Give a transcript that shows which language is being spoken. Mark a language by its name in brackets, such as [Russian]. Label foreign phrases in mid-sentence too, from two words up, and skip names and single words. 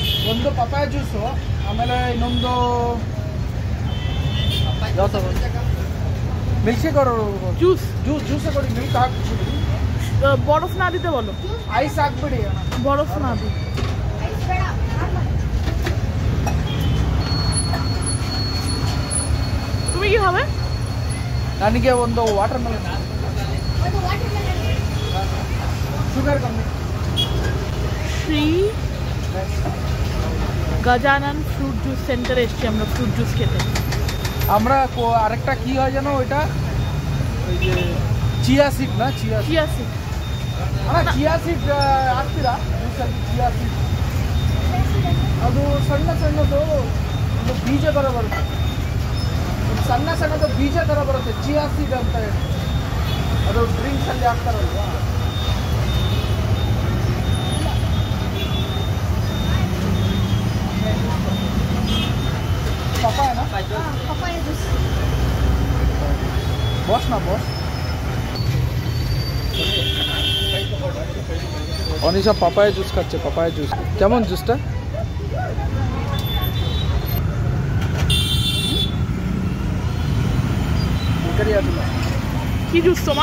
[Kannada] ಒಂದು [English] papaya juice, [Kannada] ಆಮೇಲೆ ಇನ್ನೊಂದು [English] milk shake [Kannada] ಅವರು ಜ್ಯೂಸ್ ಕೊಡಿ, ಮಿಲ್ಕ್ ಹಾಕ್ಬಿಡಿ, [Bangla] বরফ না দিতে বলো, [Kannada] ಐಸ್ ಹಾಕ್ಬಿಡಿ, [Bangla] বরফ না দি। তুমি কি খাবে? [Kannada] ನನಗೆ ಒಂದು [English] water melon, [Bangla] সুগার কমে। শ্রী গজানন [English] fruit juice [Bangla] সেন্টারে এসেছি আমরা ফ্রুট জুস খেতে। আমরা আরেকটা কি হয় জানো ওইটা, ওই যে [English] chia seed [Bangla] না, চিয়া সিড [English] chia seed [Kannada] ಹಾಕ್ತೀರಾ ಜ್ಯೂಸಲ್ಲಿ? [English] chia seed [Kannada] ಅದು ಸಣ್ಣ ಸಣ್ಣದು ಒಂದು ಬೀಜ ಥರ ಬರುತ್ತೆ, ಸಣ್ಣ ಸಣ್ಣದು ಬೀಜ ಥರ ಬರುತ್ತೆ, [English] chia seed [Kannada] ಅಂತ ಹೇಳಿ, ಅದು ಡ್ರಿಂಕ್ಸಲ್ಲಿ ಹಾಕ್ತಾರಲ್ವಾ? ಪಪಾಯನಾ? [Bangla] বস না বস। অনিশা [English] papaya juice [Bangla] খাচ্ছে, [English] papaya juice. [Bangla] কেমন জুসটা? কি জুস তোমার?